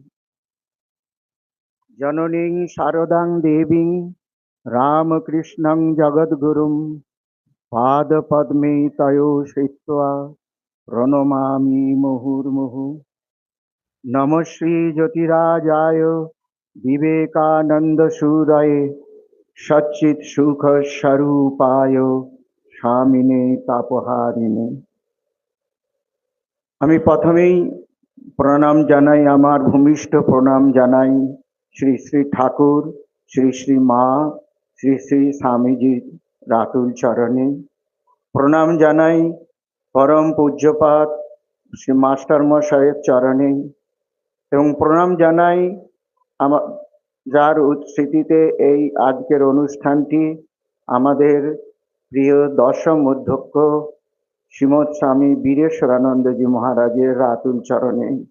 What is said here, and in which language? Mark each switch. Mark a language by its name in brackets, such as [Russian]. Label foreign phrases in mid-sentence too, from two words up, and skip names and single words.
[Sanskrit] जननीं शारदां देवीं रामकृष्णं जगद्गुरुं पादपद्मे तयो श्रित्वा प्रणमामि मुहुर्मुहुः। नमः श्री ज्योतिराजाय विवेकानन्दसूरये सच्चित् सुख स्वरूपाय स्वामिने तापहारिणे। [Bangla] আমি প্রথমেই প্রণাম জানাই, আমার ভূমিষ্ঠ প্রণাম জানাই শ্রী শ্রী ঠাকুর, শ্রী শ্রী মা, শ্রী শ্রী স্বামীজির রাতুল চরণে। প্রণাম জানাই পরম পূজ্যপাদ শ্রী মাস্টার মশাইয়ের চরণে এবং প্রণাম জানাই আমার যার স্মৃতিতে এই আজকের অনুষ্ঠানটি আমাদের প্রিয় দশম অধ্যক্ষ শ্রীমৎ স্বামী বীরেশ্বরানন্দজি মহারাজের রাতুল চরণে